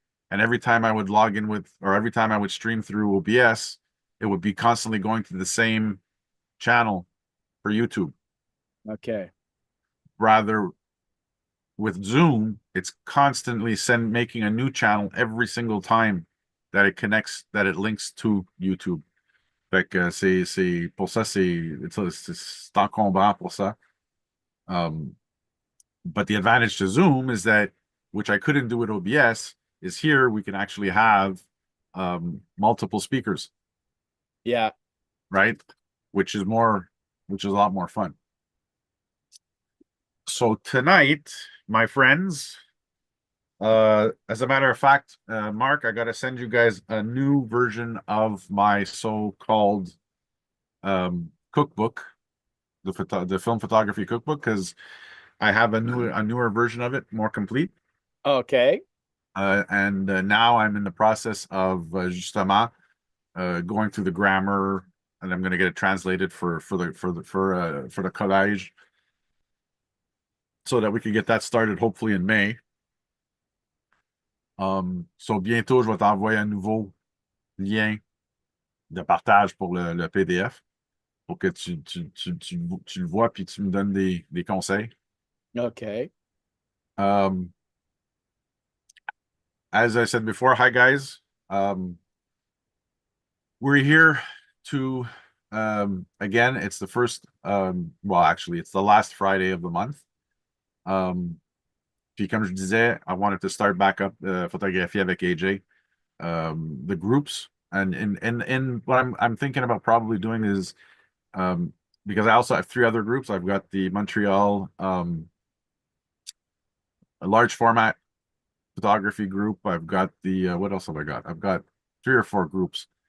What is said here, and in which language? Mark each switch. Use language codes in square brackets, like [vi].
[en] And every time I would log in with, or every time I would stream through OBS, it would be constantly going to the same channel for YouTube. Okay. Rather, with Zoom, it's constantly making a new channel every single time that it connects, that it links to YouTube. [fr] Fait que c'est pour ça, c'est encombrant pour ça. [en] But the advantage to Zoom is that, which I couldn't do with OBS, is here we can actually have multiple speakers, Yeah. right? Which is a lot more fun. So tonight, my friends, as a matter of fact, Mark, I gotta send you guys a new version of my so-called cookbook, the film photography cookbook, because I have a newer version of it, more complete. Okay. And now I'm in the process of justement going through the grammar, and I'm going to get it translated for the collège, so that we can get that started hopefully in May. [fr] So bientôt je vais t'envoyer un nouveau lien de partage pour le PDF pour que tu le vois puis tu me donnes des conseils. [en] Okay. Um, as I said before, hi guys. We're here to again, it's the first well, actually it's the last Friday of the month. [fr] Puis comme je disais, [en] I wanted to start back up photographie avec AJ. The groups and what I'm thinking about probably doing is because I also have 3 other groups. I've got the Montreal a large format photography group. I've got the what else have I got? I've got 3 or 4 groups.